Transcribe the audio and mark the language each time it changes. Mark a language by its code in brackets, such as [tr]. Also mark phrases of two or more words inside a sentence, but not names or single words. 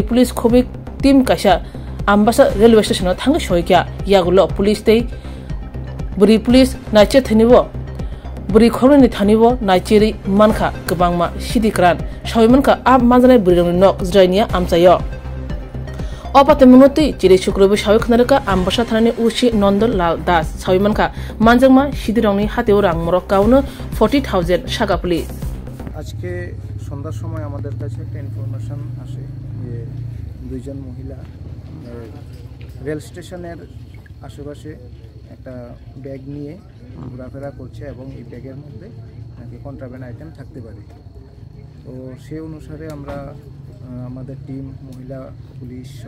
[trp] police khobik team kasha Ambasha railway station thang shoikya yagulo police tei buri police nache thaniwo Buri khorni thanibo naiceri manka kebangma sidikran sawimanka ab manjane burirong nok zrainia amsayo opate munuti chiri shukrobe sawi khnaraka Ambasha Thani ushi Nondon Lal Das sawimanka manjangma sidirongni hateo rangmorok kaunu 40,000 [bn] টাকা পুলিশ আজকে সন্ধ্যার সময় আমাদের কাছে একটা ইনফরমেশন আসে যে দুইজন মহিলা [en] rail station [bn] আশেপাশে একটা ব্যাগ নিয়ে ঘোরাফেরা করছে এবং এই ব্যাগের মধ্যে নাকি [en] contraband item [bn] থাকতে পারে তো সেই অনুসারে আমরা আমাদের টিম মহিলা পুলিশ সহ